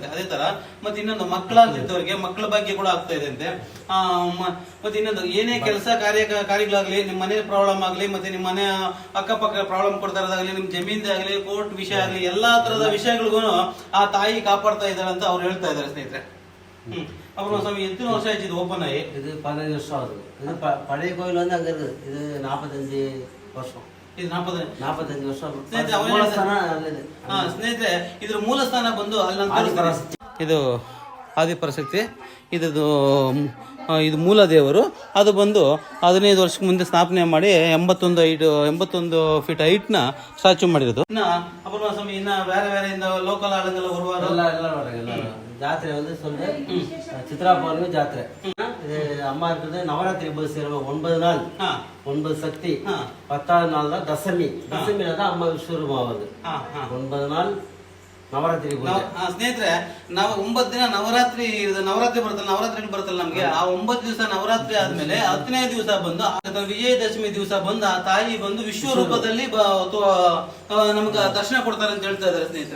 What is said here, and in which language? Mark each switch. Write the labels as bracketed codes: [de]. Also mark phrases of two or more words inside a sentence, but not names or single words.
[kn] ಅದೇ ತರ ಮತ್ತೆ ಇನ್ನೊಂದು ಮಕ್ಕಳಾಗ್ತಿದ್ದವ್ರಿಗೆ ಮಕ್ಕಳ ಬಗ್ಗೆ ಕೂಡ ಆಗ್ತಾ ಇದೆ ಅಂತೆ. ಮತ್ತೆ ಇನ್ನೊಂದು ಏನೇ ಕೆಲಸ ಕಾರ್ಯಗಳಾಗ್ಲಿ, ನಿಮ್ ಮನೆ ಪ್ರಾಬ್ಲಮ್ ಆಗ್ಲಿ, ಮತ್ತೆ ನಿಮ್ ಮನೆ ಅಕ್ಕಪಕ್ಕ ಪ್ರಾಬ್ಲಮ್ ಕೊಡ್ತಾ ಇರೋದಾಗ್ಲಿ, ನಿಮ್ ಜಮೀನ್ದೇ ಆಗ್ಲಿ, ಕೋರ್ಟ್ ವಿಷಯ ಆಗ್ಲಿ, ಎಲ್ಲಾ ತರದ ವಿಷಯಗಳಿಗೂ ಆ ತಾಯಿ ಕಾಪಾಡ್ತಾ ಇದ್ದಾರೆ ಅಂತ ಅವ್ರು ಹೇಳ್ತಾ ಇದಾರೆ ಸ್ನೇಹಿತರೆ. [ta] அப்புறம் சாமி எத்தனை வருஷம் ஆச்சு இது ஓப்பன் ஆகி? இது 15 வருஷம் ஆகுது. இது பழைய கோயில் வந்து அங்க இருக்குது. இது 45 வருஷம். [kn] ಇದು 45 ವರ್ಷ ಸ್ನೇಹಿತರೆ. ಇದ್ರ ಮೂಲ ಸ್ಥಾನ ಬಂದು ಇದು ಆದಿಪರಾಶಕ್ತಿ, ಇದು ಮೂಲ ದೇವರು. ಅದು ಬಂದು 15 ವರ್ಷಕ್ಕೆ ಮುಂದೆ ಸ್ಥಾಪನೆ ಮಾಡಿ 81 ಫೀಟ್ ಹೈಟ್ನ ಸ್ಟ್ಯಾಚು ಮಾಡಿರೋದು. ಇನ್ನ ಅಪೂರ್ವ ಸ್ವಾಮಿ ಇನ್ನ ಬೇರೆ ಬೇರೆ ಲೋಕಲ್ ಆಳುಗಳ [ta] ಜಾತ್ರೆ வந்து சொல்லு சித்ரா பௌர்ணமி ಜಾತ್ರೆ. இது அம்மா இருக்குது நவராத்திரி போது சேருவோம் 9 நாள் 9 சக்தி. 10வது நாள் தான் தசமி. தசமியில தான் அம்மா விஸ்வரூபம் ஆகுது. [kn] 9 நாள் ನವರಾತ್ರಿ ಸ್ನೇಹಿತರೆ. ನಾವು 9 ದಿನ ನವರಾತ್ರಿ ಬರುತ್ತಲ್ಲ ನಮ್ಗೆ. ಆ 9 ದಿವಸ ನವರಾತ್ರಿ ಆದ್ಮೇಲೆ 10ನೇ ದಿವಸ ಬಂದು ವಿಜಯದಶಮಿ ದಿವಸ ಬಂದು ಆ ತಾಯಿ ಬಂದು ವಿಶ್ವರೂಪದಲ್ಲಿ ನಮ್ಗೆ ದರ್ಶನ ಕೊಡ್ತಾರೆ ಅಂತ ಹೇಳ್ತಾ ಇದಾರೆ ಸ್ನೇಹಿತರೆ.